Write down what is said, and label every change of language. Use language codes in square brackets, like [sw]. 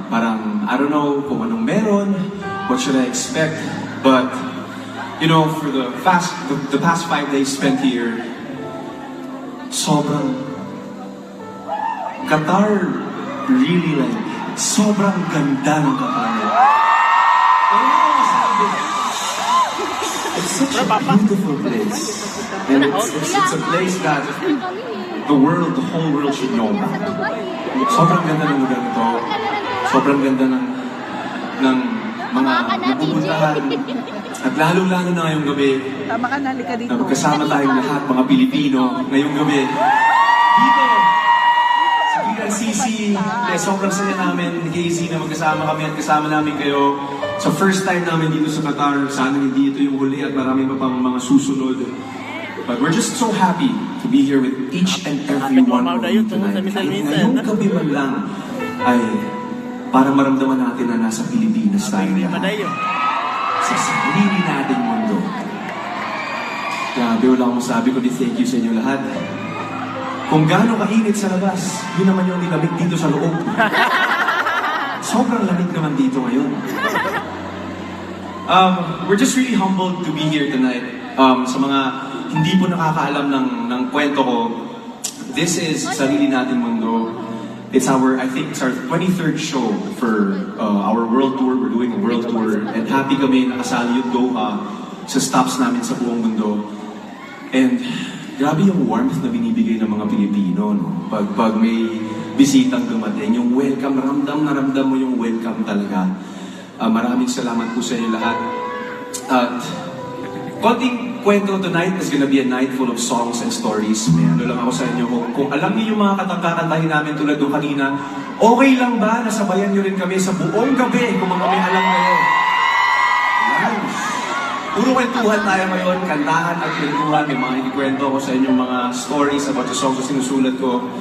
[en] Parang, I don't know [tl] kung anong meron, [en] what should I expect, but you know, for the past 5 days spent here, sobrang Qatar, really like, [tl] sobrang ganda ng Qatar. [en] It's such a beautiful place. And it's a place that the whole world should know about. [tl] Sobrang ganda ng lugar nito. Sobrang ganda ng mga napupuntahan. At lalo-lalo na ngayong gabi, tama ka, nalika dito. Kasama tayong lahat, mga Pilipino, ngayong gabi. Dito, sa PRCC, sobrang saya namin, ni KZ, na magkasama kami at kasama namin kayo. Sa first time namin dito sa Qatar, sana hindi ito yung huli at marami pa pang mga susunod. [en] But we're just so happy to be here with each and every one of you tonight. [tl] Ngayong gabi man lang ay para maramdaman natin na nasa Pilipinas tayo lahat. Sa sarili nating mundo. Grabe, wala akong masabi ko, [en] thank you [tl] sa inyo lahat. Kung gaano kainit sa labas, yun naman yung nilamig dito sa loob. Sobrang lamig naman dito ngayon. [en] We're just really humbled to be here tonight. [tl] Sa mga hindi po nakakaalam ng kwento ko, [en] this is [tl] Sarili Nating Mundo. [en] It's I think it's our 23rd show for our world tour. We're doing a world tour. And happy [tl] kami nakasali yung Doha sa stops namin sa buong mundo. And grabe yung warmth na binibigay ng mga Pilipino, no? Pag may bisitang dumating, yung welcome, ramdam mo yung welcome talaga. Maraming salamat po sa inyo lahat. At konting kwento [en] tonight is gonna be a night full of songs and stories. [tl] May ano lang ako sa inyo. Kung alam niyo yung mga kakantahin namin tulad doon kanina, okay lang ba nasabayan niyo rin kami sa buong gabi kung mga may alam kayo? Yan. Puro kwentuhan tayo ngayon, kantahan at kwentuhan. May mga ikikwento ko sa inyong mga [en] stories about the songs [tl] na sinusulat ko.